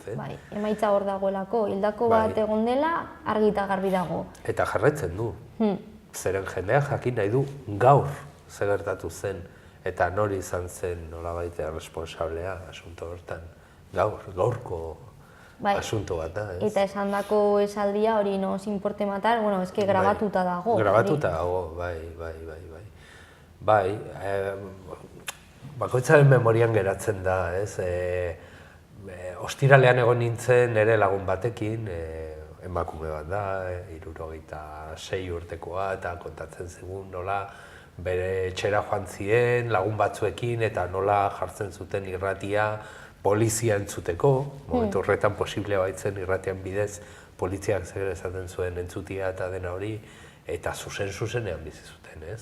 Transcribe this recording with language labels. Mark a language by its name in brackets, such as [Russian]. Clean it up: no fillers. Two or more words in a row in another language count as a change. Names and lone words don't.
[Basque] Bai, emaitza hor dagoelako, hildako bat egon dela, argi eta garbi dago. Eta jarraitzen du. Zeren jendeak jakin nahi du gaur zer gertatu zen. eta nori izan zen nolabait responsablea asunto hortan. Gaurko asunto bat da, ez? Eta esandako esaldia hori [Spanish] no se importe matar, [Basque] bueno, eske grabatuta dago. Grabatuta dago, bai. Bai, bakoitzaren memorian geratzen da, ez? Ostiralean egon nintzen nire lagun batekin, emakume bat da, 76 urtekoa, eta kontatzen zigun nola bere etxera joan ziren lagun batzuekin eta nola jartzen zuten irratia polizia entzuteko, momentu horretan posiblea baitzen irratian bidez poliziak zer esaten zuen entzutia eta dena hori, eta zuzenean bizi zuten, ez?